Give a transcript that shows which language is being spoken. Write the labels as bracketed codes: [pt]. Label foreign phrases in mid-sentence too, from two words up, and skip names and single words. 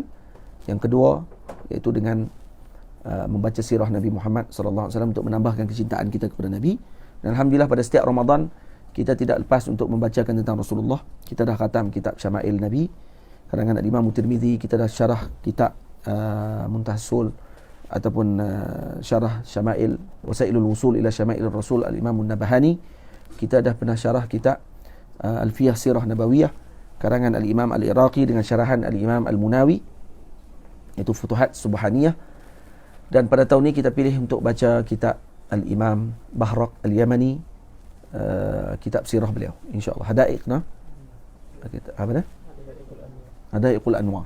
[ms] Yang kedua, iaitu dengan membaca sirah Nabi Muhammad SAW untuk menambahkan kecintaan kita kepada Nabi. Dan alhamdulillah pada setiap Ramadan kita tidak lepas untuk membacakan tentang Rasulullah. Kita dah khatam kitab Syama'il Nabi karangan Imam Tirmizi, kita dah syarah kitab Muntahsul ataupun syarah Syama'il Wasailul Wusul ila Syama'il Rasul Al-Imam An-Nabahani. Kita dah pernah syarah kitab Alfiyah Sirah Nabawiyah karangan Al-Imam Al-Iraqi dengan syarahan Al-Imam Al-Munawi, iaitu Futuhat Subhaniyah. Dan pada tahun ini kita pilih untuk baca kitab Al-Imam Bahraq Al-Yamani, kitab sirah beliau, insyaAllah. Hadaiq, apa dah? Hadaiqul Anwar.